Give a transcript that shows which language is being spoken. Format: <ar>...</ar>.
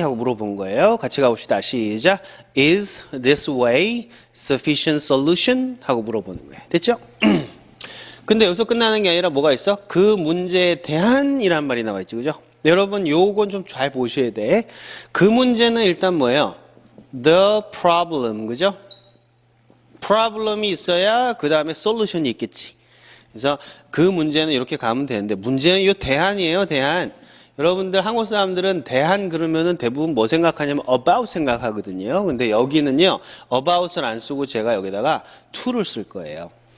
<ko>하고 물어본 거예요. 같이 가봅시다. 시작.</ko> <en>Is this way sufficient solution?</en> <ko>하고 물어보는 거예요. 됐죠? 근데 여기서 끝나는 게 아니라 뭐가 있어? 그 문제에 대한이란 말이 나와 있지. 그죠? 여러분 요건 좀 잘 보셔야 돼. 그 문제는 일단 뭐예요?</ko> <en>The problem,</en> <ko>그죠? problem이 있어야 그 다음에 solution이 있겠지. 그래서 그 문제는 이렇게 가면 되는데 문제는 이 대안이에요, 대안. 여러분들 한국 사람들은 대안 그러면은 대부분 뭐 생각하냐면 about 생각하거든요. 근데 여기는요 about을 안 쓰고 제가 여기다가 to를 쓸 거예요.</ko>